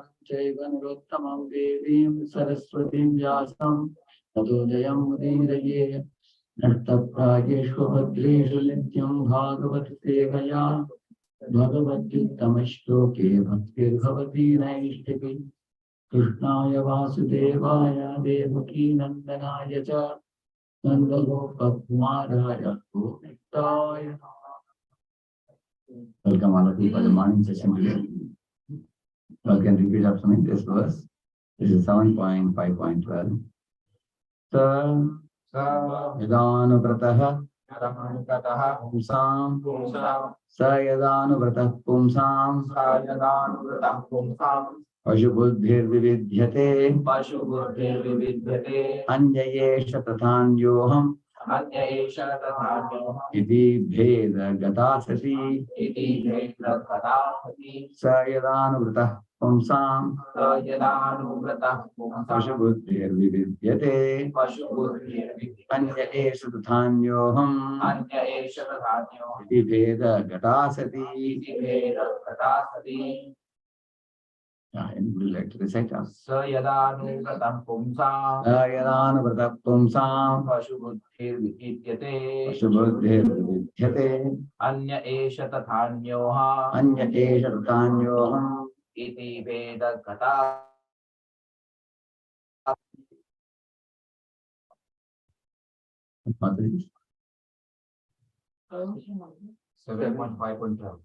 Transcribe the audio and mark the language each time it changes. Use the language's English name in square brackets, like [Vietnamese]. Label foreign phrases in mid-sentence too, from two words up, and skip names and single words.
[Sanskrit] चैव नरोत्तमम् देवीं सरस्वतीं व्यासं ततो जयम् उदीरये नष्टप्रायेषु भद्रेषु नित्यं भागवत सेवया भगवत्युत्तमश्लोके भक्तिर् भवति नैष्ठिकी कृष्णाय वासुदेवाय देवकी नन्दनाय च नन्दगोपकुमाराय गोपिताय. [English] Welcome all of you for the morning session today. You can repeat after me this verse. This is 7.5.12. [Sanskrit] यदानुव्रतः पुंसां स यदानुव्रतः पुंसां पशुबुद्धिर् विविध्यते अन्ययेष तथान्योऽहम् इति भेद गतासती स यदानुव्रतः पुंसां पशुबुद्धिर् विविध्यते अन्य एष तथान्योऽहम् इति भेद गतासती. [English] Would you like to recite us? [Sanskrit] सयदानुव्रतं पुंसां पशुबुद्धिर् विविध्यते अन्य एष तथान्योऽहम् इति वेद गत. [English] 7.5.12.